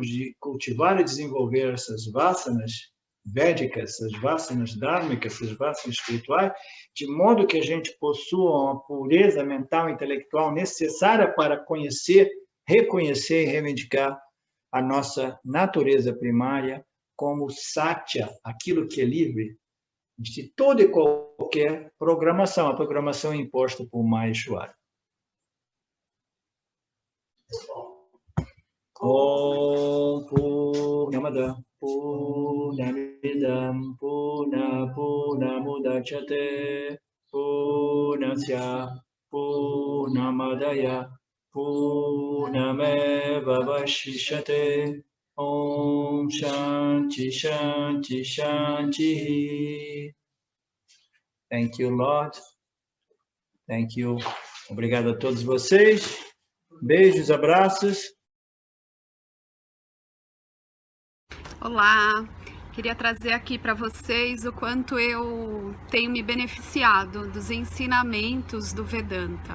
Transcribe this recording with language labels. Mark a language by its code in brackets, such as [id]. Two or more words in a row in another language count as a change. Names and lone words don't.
[pt] de cultivar e desenvolver essas vasanas védicas, essas vasanas dármicas, essas vasanas espirituais, de modo que a gente possua uma pureza mental e intelectual necessária para conhecer, reconhecer e reivindicar a nossa natureza primária como Satya, aquilo que é livre de toda e qualquer programação, a programação imposta por Maya Ishvara. [sa] Om Purnamada Purnamidam Purnamudachyate Purnasya Purnamadaya Purnameva Vashishyate. Om Shanti Shanti Shanti. [en] Thank you, Lord. Thank you. [pt] Obrigado a todos vocês. Beijos, abraços. Olá. Queria trazer aqui para vocês o quanto eu tenho me beneficiado dos ensinamentos do Vedanta.